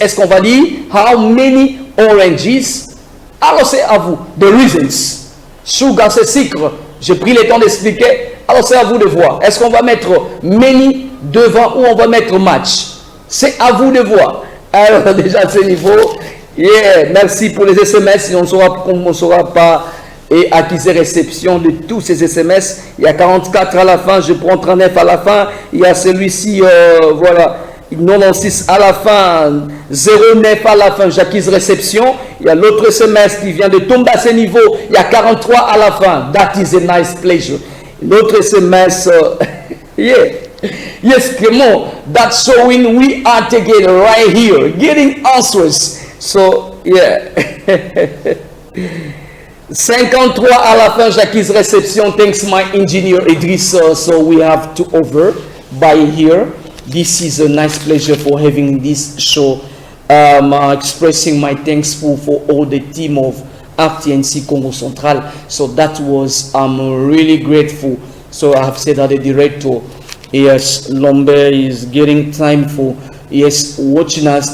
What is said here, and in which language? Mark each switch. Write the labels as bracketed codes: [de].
[fr] Est-ce qu'on va dire [en] how many oranges? [fr] Alors c'est à vous. [en] The reasons. [fr] Sugar c'est sucre. J'ai pris le temps d'expliquer. Alors c'est à vous de voir. Est-ce qu'on va mettre many devant ou on va mettre much? C'est à vous de voir. Alors déjà à ce niveau, yeah, merci pour les SMS. On ne saura pas et acquise réception de tous ces SMS. Il y a 44 à la fin, je prends 39 à la fin. Il y a celui-ci, voilà, 96 à la fin, 09 à la fin, j'acquise réception. Il y a l'autre SMS qui vient de tomber à ce niveau. Il y a 43 à la fin. [en] That is a nice pleasure. [fr] L'autre SMS, yeah. [en] Yes, come on. That's showing we are together right here, getting answers. So, yeah. [fr] 53 à la fin, j'acquise réception. [en] Thanks my engineer Idris. So we have to over by here. This is a nice pleasure for having this show. Expressing my thanks for all the team of RTNC Congo Central. So that was, I'm really grateful. So I have said that the director, yes, Lombe is getting time for, yes, watching us.